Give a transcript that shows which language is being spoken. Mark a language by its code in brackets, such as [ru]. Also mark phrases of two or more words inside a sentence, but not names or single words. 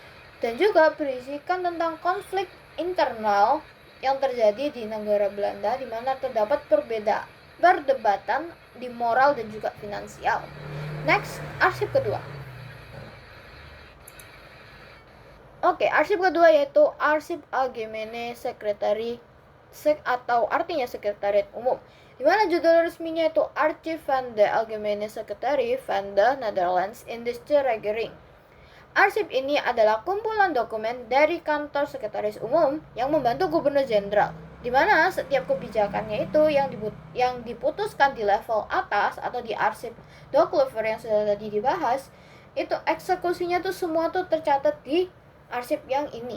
[id] Dan juga berisikan tentang konflik internal yang terjadi di negara Belanda, di mana terdapat perdebatan di moral dan juga finansial. Next, arsip kedua. Oke, arsip kedua yaitu arsip Algemene Secretary atau artinya sekretariat umum, di mana judul resminya itu Archief van de Algemene Secretary van de Netherlands Indische Regering. Arsip ini adalah kumpulan dokumen dari kantor sekretaris umum yang membantu gubernur jenderal, di mana setiap kebijakannya itu yang diputuskan di level atas atau di arsip Doklever yang sudah tadi dibahas, itu eksekusinya tuh semua tuh tercatat di arsip yang ini.